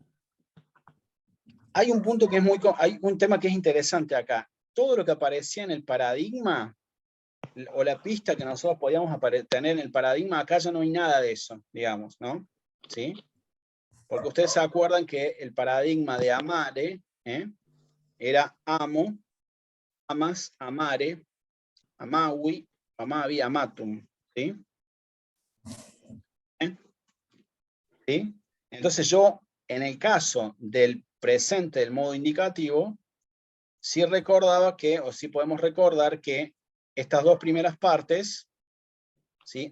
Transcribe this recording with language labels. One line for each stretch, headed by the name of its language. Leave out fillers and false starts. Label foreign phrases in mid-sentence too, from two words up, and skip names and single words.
Spanish: Hay un punto que es hay un tema que es interesante acá. Todo lo que aparecía en el paradigma, o la pista que nosotros podíamos tener en el paradigma, acá ya no hay nada de eso, digamos, ¿no? ¿Sí? Porque ustedes se acuerdan que el paradigma de amare, era amo,
Latin: amas, amare, amawi, amavi, amatum,
Spanish: ¿sí? ¿Sí? Entonces yo, en el caso del presente del modo indicativo, sí recordaba que, o sí podemos recordar que estas 2 primeras partes, ¿sí?